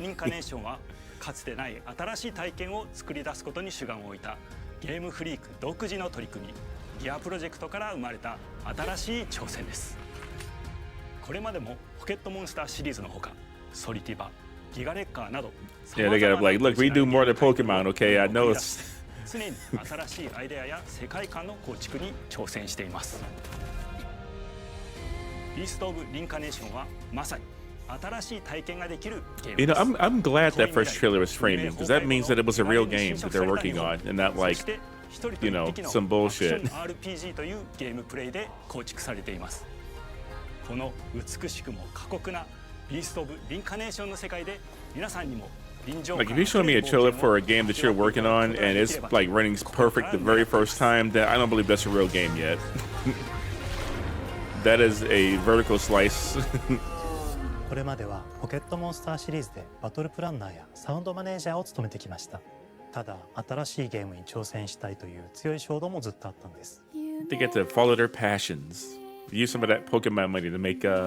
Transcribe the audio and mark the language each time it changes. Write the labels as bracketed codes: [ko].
[ja] リンカネーションはかつてない新しい体験を作り出すことに主眼を置いたゲームフリーク独自の取り組みギアプロジェクトから生まれた新しい挑戦です。これまでもポケットモンスターシリーズのほかソリティバ、ギガレッカーなど [en] Yeah, they gotta like, look, we do more than Pokemon, okay? I know it's. [ja] 常に新しいアイデアや世界観の構築に挑戦しています。ビースト・オブ・リンカネーションはまさに新しい体験ができるゲームです。 [en] You know, I'm glad that first trailer was framing because that means that it was a real game that they're working on and not like, you know, some bullshit. [ja] RPG というゲームプレイで構築されています。この美しくも過酷なビースト・オブ・リンカネーションの世界で皆さんにも [en] Like if you show me a trailer for a game that you're working on and it's like running perfect the very first time, then I don't believe that's a real game yet. That is a vertical slice. [ja] これまではポケットモンスターシリーズでバトルプランナーやサウンドマネージャーを務めてきました。ただ新しいゲームに挑戦したいという強い衝動もずっとあったんです。 [en] They get to follow their passions. Use some of that Pokemon money to make